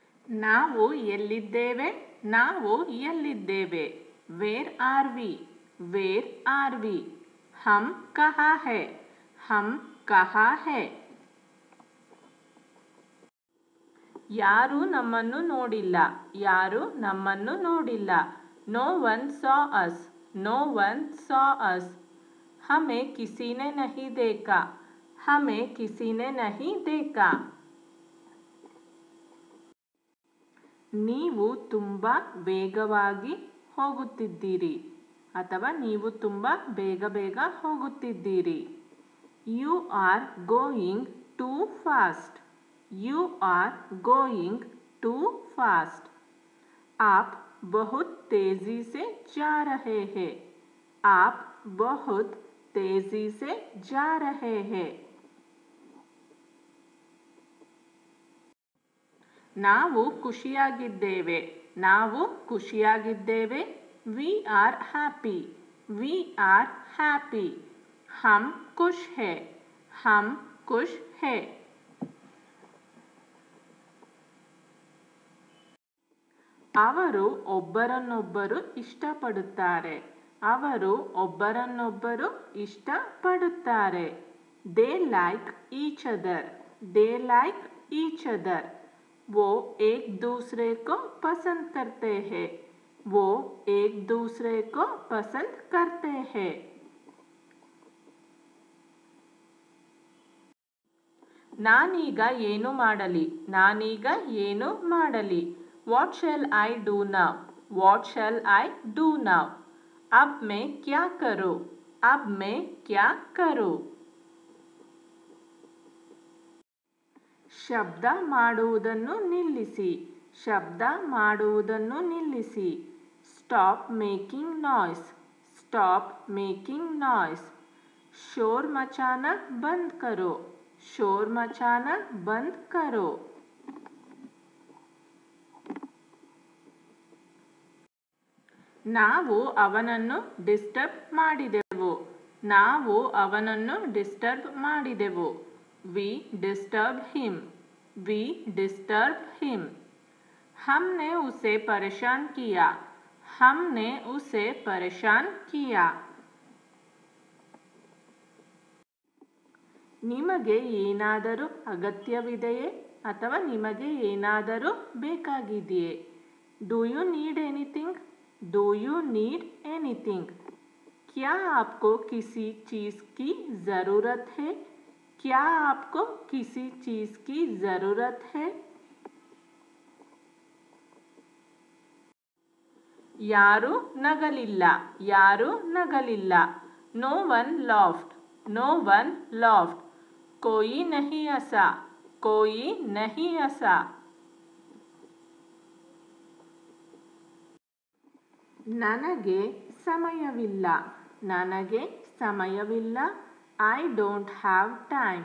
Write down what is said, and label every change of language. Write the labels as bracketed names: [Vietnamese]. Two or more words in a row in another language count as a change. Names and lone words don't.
[Kannada] ನಾವು ಎಲ್ಲಿದ್ದೇವೆ? ನಾವು ಎಲ್ಲಿದ್ದೇವೆ? [English] Where are we? Where are we? [Hindi] हम कहाँ हैं? हम कहाँ हैं? [Kannada] ಯಾರು ನಮ್ಮನ್ನು ನೋಡಿಲ್ಲ. ಯಾರು ನಮ್ಮನ್ನು ನೋಡಿಲ್ಲ. [English] No one saw us. No one saw us. [Hindi] ಹಮೇं किसी ने नहीं देखा. हमें किसी ने नहीं देखा. [Kannada] ನೀವು ತುಂಬ ವೇಗವಾಗಿ ಹೋಗುತ್ತಿದ್ದೀರಿ ಅಥವಾ ನೀವು ತುಂಬ ಬೇಗ ಹೋಗುತ್ತಿದ್ದೀರಿ. [English] You are going too fast. You are going too fast. [Hindi] आप बहुत तेजी से जा रहे हैं. आप बहुत तेजी से जा रहे हैं. [Kannada] ನಾವು ಖುಷಿಯಾಗಿದ್ದೇವೆ. ನಾವು ಖುಷಿಯಾಗಿದ್ದೇವೆ. [English] We are happy. We are happy. [Hindi] हम खुश हैं. हम खुश हैं. [Kannada] ಅವರು ಒಬ್ಬರನ್ನೊಬ್ಬರು ಇಷ್ಟಪಡುತ್ತಾರೆ. ಅವರು ಒಬ್ಬರನ್ನೊಬ್ಬರು ಇಷ್ಟಪಡುತ್ತಾರೆ. [English] They like each other. They like each other. [Hindi] वो एक दूसरे को पसंद करते हैं. वो एक दूसरे को पसंद करते हैं. [Kannada] ನಾನೀಗ ಏನು ಮಾಡಲಿ? ನಾನೀಗ ಏನು ಮಾಡಲಿ? [English] What shall I do now? What shall I do now? [Hindi] अब मैं क्या करूं? अब मैं क्या करूं? [Kannada] ಶಬ್ದ ಮಾಡುವುದನ್ನು ನಿಲ್ಲಿಸಿ. ಶಬ್ದ ಮಾಡುವುದನ್ನು ನಿಲ್ಲಿಸಿ. [English] Stop making noise. Stop making noise. [Hindi] शोर मचाना बंद करो. शोर मचाना बंद करो. [Kannada] ನಾವು ಅವನನ್ನು ಡಿಸ್ಟರ್ಬ್ ಮಾಡಿದೆವು. ನಾವು ಅವನನ್ನು ಡಿಸ್ಟರ್ಬ್ ಮಾಡಿದೆವು. [English] We disturb him. We disturb him. [Hindi] हमने उसे परेशान किया. हमने उसे परेशान किया. [Kannada] ನಿಮಗೆ ಏನಾದರೂ ಅಗತ್ಯವಿದೆಯೇ ಅಥವಾ ನಿಮಗೆ ಏನಾದರೂ ಬೇಕಾಗಿದೆಯೇ? [English] Do you need anything? Do you need anything? [Hindi] क्या आपको किसी चीज़ की ज़रूरत है? क्या आपको किसी चीज़ की ज़रूरत है? [Kannada] ಯಾರೂ ನಗಲಿಲ್ಲ. ಯಾರೂ ನಗಲಿಲ್ಲ. [English] No one laughed. No one laughed. [Hindi] कोई नहीं हंसा. कोई नहीं हंसा. [Kannada] ನನಗೆ ಸಮಯವಿಲ್ಲ. ನನಗೆ ಸಮಯವಿಲ್ಲ. [English] I don't have time.